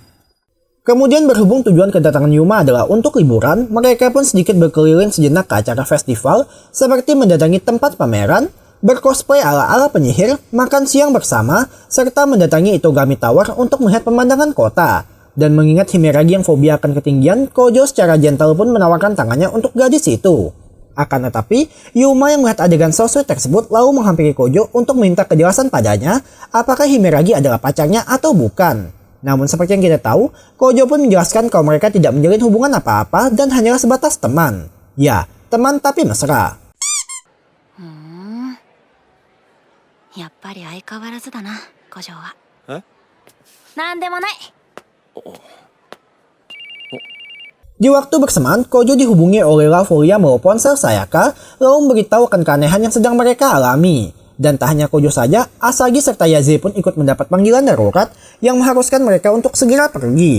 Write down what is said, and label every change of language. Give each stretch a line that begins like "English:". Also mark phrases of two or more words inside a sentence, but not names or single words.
Indonesian: Kemudian berhubung tujuan kedatangan Yuma adalah untuk liburan, mereka pun sedikit berkeliling sejenak ke acara festival seperti mendatangi tempat pameran, bercosplay ala-ala penyihir, makan siang bersama, serta mendatangi Itogami Tower untuk melihat pemandangan kota. Dan mengingat Himeragi yang fobia akan ketinggian, Kojo secara gentle pun menawarkan tangannya untuk gadis itu. Akan tetapi, Yuma yang melihat adegan
English: so sweet
Indonesian: tersebut lalu menghampiri Kojo untuk meminta kejelasan padanya apakah Himeragi adalah pacarnya atau bukan. Namun seperti yang kita tahu, Kojo pun menjelaskan kalau mereka tidak menjalin hubungan apa-apa dan hanyalah sebatas teman. Ya, teman tapi mesra.
Japanese: やっぱり相変わらずだな、古城は。え？なんでもない。
Indonesian: Di waktu bersamaan, Kojo dihubungi oleh Rafolia melalui ponsel Sayaka, lalu memberitahu akan keanehan yang sedang mereka alami. Dan tak hanya Kojo saja, Asagi serta Yaze pun ikut mendapat panggilan darurat yang mengharuskan mereka untuk segera pergi.